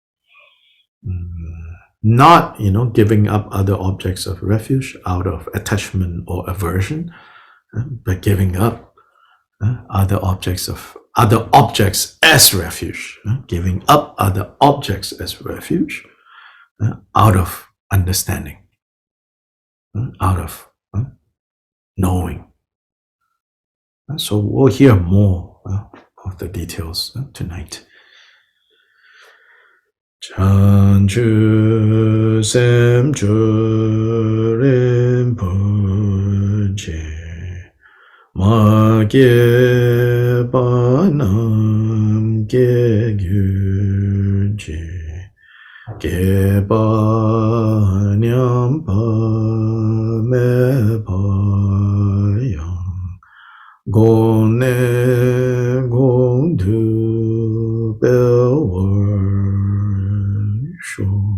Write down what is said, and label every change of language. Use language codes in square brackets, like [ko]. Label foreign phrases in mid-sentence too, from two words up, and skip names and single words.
[en] Not, giving up other objects of refuge out of attachment or aversion, but giving up other objects as refuge, giving up other objects as refuge out of understanding, out of knowing. So we'll hear more of the details tonight. [bo] བྱང་ཆུབ་སེམས་མཆོག་རིན་པོ་ཆེ་མ་སྐྱེས པ་རྣམས་སྐྱེས་གྱུར་ཅིག་སྐྱེས་པ་ཉམས་པ་མེད་པ་ཡང་གོང་ནས་གོང་དུ་འཕེལ་བར་ཤོག.